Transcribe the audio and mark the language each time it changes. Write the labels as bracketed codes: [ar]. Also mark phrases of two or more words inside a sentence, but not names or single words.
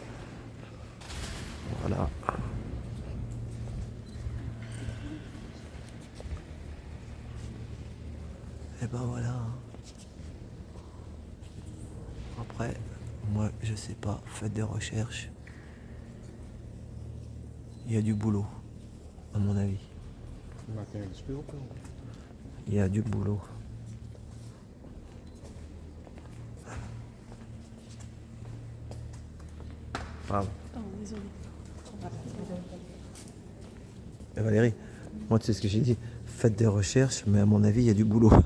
[fr] Voilà. Et ben voilà. Après, moi je sais pas, faites des recherches. Il y a du boulot, à mon avis. [nl] Je maak even de speelpel. [fr] Il y a du boulot. Bravo. Oh, désolé. Valérie, moi tu sais ce que j'ai dit, faites des recherches, mais à mon avis il y a du boulot.